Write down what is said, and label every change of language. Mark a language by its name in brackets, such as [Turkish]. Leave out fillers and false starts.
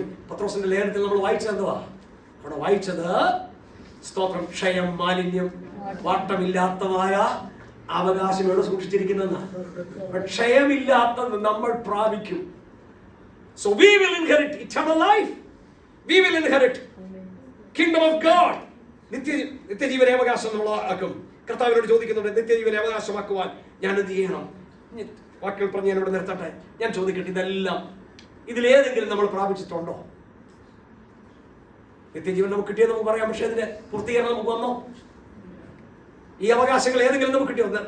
[Malayalam] പത്രോസിന്റെ ലേഖനത്തിൽ നമ്മൾ വായിച്ചത് എന്തുവാ? അവിടെ വായിച്ചത് സ്തോത്രം, ക്ഷയം, മാലിന്യം, വാട്ടമില്ലാത്തതായ അവകാശം എവിടെ സൂക്ഷിച്ചിരിക്കുന്ന ക്ഷയമില്ലാത്തത് നമ്മൾ പ്രാപിക്കും. [English] So we will inherit eternal life. We will inherit kingdom of God. [Malayalam] നിത്യജീവനെ അവകാശം നമ്മൾ ആക്കും. കർത്താവിനോട് ചോദിക്കുന്നുണ്ട്, നിത്യജീവനെ അവകാശമാക്കുവാൻ ഞാൻ എന്ത് ചെയ്യണം? വാക്കുകൾ പറഞ്ഞ് ഞാൻ ഇവിടെ നിർത്തട്ടെ. ഞാൻ ചോദിക്കട്ടെ, ഇതെല്ലാം ഇതിലേതെങ്കിലും നമ്മൾ പ്രാപിച്ചിട്ടുണ്ടോ? നിത്യജീവൻ നമുക്ക് കിട്ടിയെന്ന് നമുക്ക് പറയാം, പക്ഷെ അതിന്റെ പൂർത്തീകരണം നമുക്ക് വന്നോ? ഈ അവകാശങ്ങൾ ഏതെങ്കിലും നമുക്ക് കിട്ടിയോ?